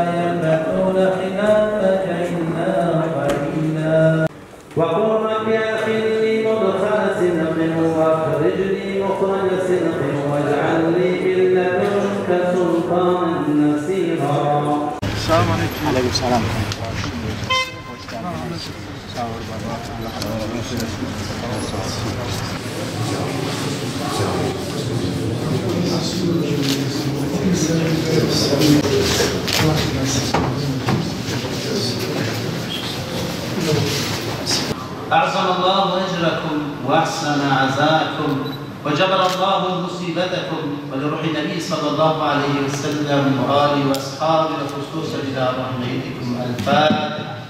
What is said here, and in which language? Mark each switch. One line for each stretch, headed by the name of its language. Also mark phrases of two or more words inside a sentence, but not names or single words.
Arabic: يلبثون خلافك إلا قليلا وقل رب أدخلني مدخل صدق وأخرجني مخرج صدق واجعل لي من لدنك سلطانا نصيرا.
Turkish: Selamun aleyküm. Aleykümselam. Sağ ol baba. Allah razı olsun.
Arabic: أعظم الله أجركم وأحسن عزاءكم وجبر الله مصيبتكم ولروح النبي صلى الله عليه وسلم وآله وأصحابه وخصوصا إلى رحمتكم الفاتحة.